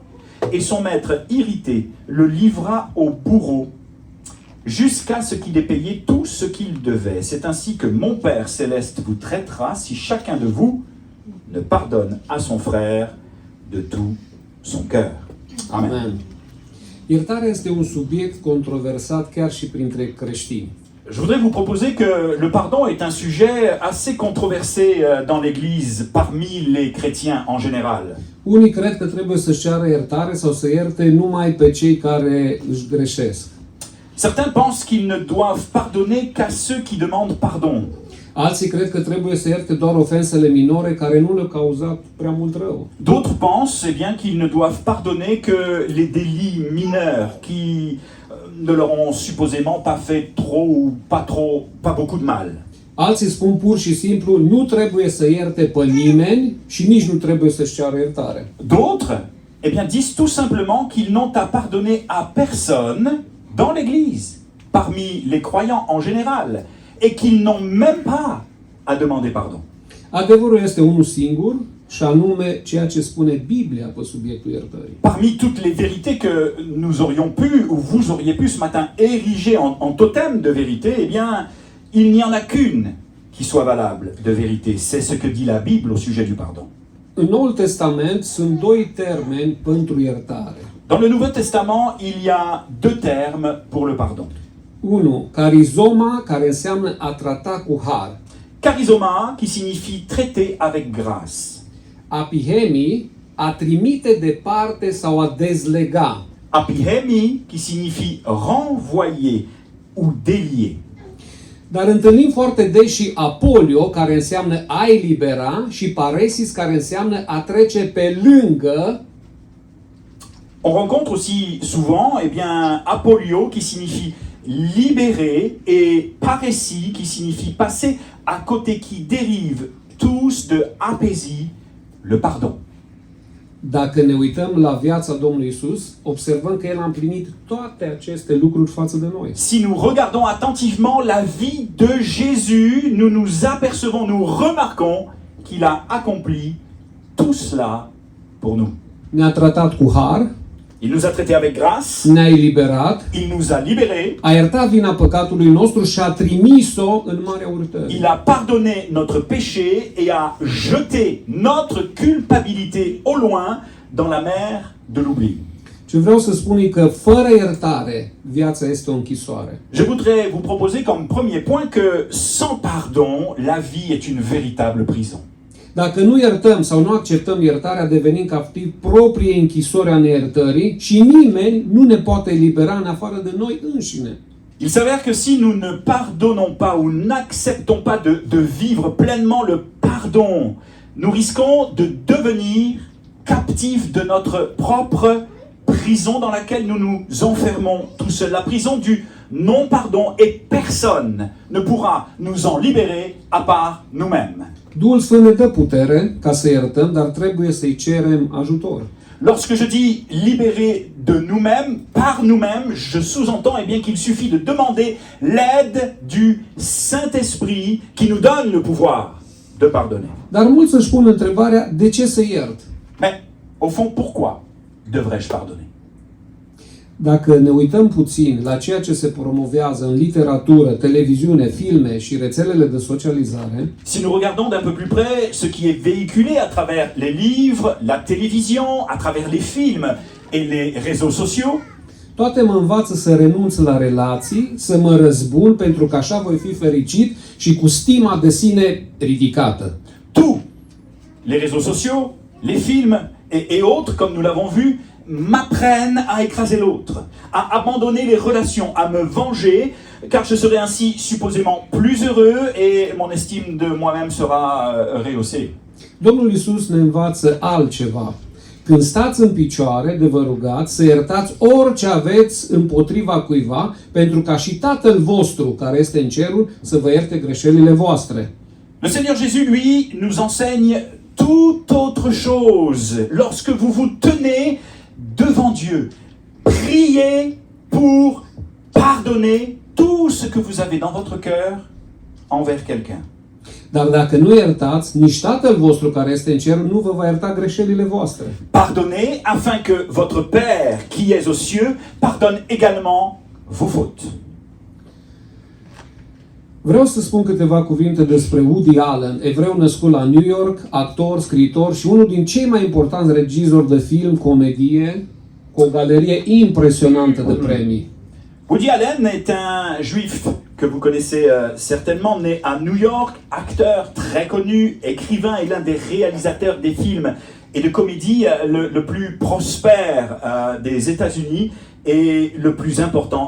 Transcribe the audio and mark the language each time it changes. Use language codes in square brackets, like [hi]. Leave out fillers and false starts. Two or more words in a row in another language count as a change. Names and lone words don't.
[fr] Et son maître, irrité, le livra au bourreau, jusqu'à ce qu'il ait payé tout ce qu'il devait. C'est ainsi que mon Père céleste vous traitera si chacun de vous ne pardonne à son frère de tout son cœur. Amen. Amen. [ro] Iertarea este un subiect controversat chiar și printre creștini. [fr] Je voudrais vous proposer que le pardon est un sujet assez controversé dans l'Église, parmi les chrétiens en général. [ro] Unii cred că trebuie să-și ceară iertare sau să ierte numai pe cei care își greșesc. [fr] Certains pensent qu'ils ne doivent pardonner qu'à ceux qui demandent pardon. [ro] Alții cred că trebuie să ierte doar ofensele minore care nu le-au cauzat prea mult rău. [fr] D'autres pensent eh bien, qu'ils ne doivent pardonner que les délits mineurs qui ne leur ont supposément pas fait trop ou pas beaucoup de mal. [ro] Alții spun pur și simplu, nu trebuie să ierte pe nimeni și nici nu trebuie să-și ceară iertare. [fr] D'autres eh bien, disent tout simplement qu'ils n'ont à pardonner à personne dans l'Église, parmi les croyants en général, et qu'ils n'ont même pas à demander pardon. [ro] Adevărul este unul singur, și anume ceea ce spune Biblia pe subiectul iertării. [fr] Parmi toutes les vérités que nous aurions pu, ou vous auriez pu ce matin ériger en totem de vérité, eh bien, il n'y en a qu'une qui soit valable de vérité. C'est ce que dit la Bible au sujet du pardon. [ro] În Noul Testament sunt doi termeni pentru iertare. [fr] Dans le Nouveau Testament, il y a 2 termes pour le pardon. [ro] Unu, carizoma, care înseamnă a trata cu har. [fr] Charizoma, qui signifie traiter avec grâce. [ro] Apihemi, a trimite departe sau a dezlega. [fr] Apihemi, qui signifie renvoyer ou délier. [ro] Dar întâlnim foarte des și apolio, care înseamnă a elibera, și paresis, care înseamnă a trece pe lângă. [fr] On rencontre aussi souvent apolio qui signifie libérer et paresi qui signifie passer à côté, qui dérive tous de apesi, le pardon. [ro] Dacă ne uităm la viața Domnului Isus, observăm că El a împlinit toate aceste lucruri față de noi. [fr] Si nous regardons attentivement la vie de Jésus, nous nous apercevons, nous remarquons qu'il a accompli tout cela pour nous. [ro] Ne-a tratat cu har, [fr] Il nous a traités avec grâce, [ro] ne-a eliberat, [fr] il nous a libérés, [ro] a iertat vina păcatului nostru și a trimis-o în marea urtării. [fr] il a pardonné notre péché et a jeté notre culpabilité au loin dans la mer de l'oubli. [ro] Ce vreau să spun e că fără iertare, viața este o închisoare. [fr] Je voudrais vous proposer comme premier point que sans pardon, la vie est une véritable prison. [ro] Dacă nu iertăm sau nu acceptăm iertarea, devenim captivi propriei închisori a neiertării și nimeni nu ne poate elibera în afară de noi înșine. [fr] Il s'avère que si nous ne pardonnons pas ou n'acceptons pas de vivre pleinement le pardon, nous risquons de devenir captifs de notre propre prison dans laquelle nous nous enfermons tout seuls. La prison du non-pardon, et personne ne pourra nous en libérer à part nous-mêmes. [ro] Duhul Sfânt ne dă putere ca să iertăm, dar trebuie să-i cerem ajutor. [fr] Lorsque je dis libérer de nous-mêmes, par nous-mêmes, je sous-entends bien qu'il suffit de demander l'aide du Saint-Esprit qui nous donne le pouvoir de pardonner. [ro] Dar mulți își pun întrebarea, de ce să iert? [fr] Mais, au fond, pourquoi devrais-je pardonner? [ro] Dacă ne uităm puțin la ceea ce se promovează în literatură, televiziune, filme și rețelele de socializare, [fr] Si nous regardons d'un peu plus près ce qui est véhiculé à travers les livres, la télévision, à travers les films et les réseaux sociaux, [ro] toate mă învață să renunț la relații, să mă răzbun pentru că așa voi fi fericit și cu stima de sine ridicată. [fr] tous les réseaux sociaux, les films et autres, comme nous l'avons vu, m'apprennent à écraser l'autre, à abandonner les relations, à me venger, car je serai ainsi supposément plus heureux et mon estime de moi-même sera rehaussée. [ro] Domnul Iisus ne învață altceva. Când stați în picioare de vă rugați, să iertați orice aveți împotriva cuiva, pentru ca și Tatăl vostru, care este în cerul, să vă ierte greșelile voastre. [fr] Le Seigneur Jésus, lui, nous enseigne toute autre chose. Lorsque vous vous tenez devant Dieu, priez pour pardonner tout ce que vous avez dans votre cœur envers quelqu'un. [ro] Dar dacă nu iertați, nici Tatăl vostru care este în cer nu vă va ierta greșelile voastre. [fr] Pardonnez afin que votre Père qui est aux cieux pardonne également vos fautes. [ro] Vreau să spun câteva cuvinte despre Woody Allen, evreu născut la New York, actor, scriitor și unul din cei mai importanți regizori de film, comedie, cu o galerie impresionantă de premii. [fr] Woody Allen est un juif que vous connaissez certainement, né à New York, acteur très connu, écrivain et l'un des réalisateurs des films et de comédie le plus prospère des États-Unis et le plus important.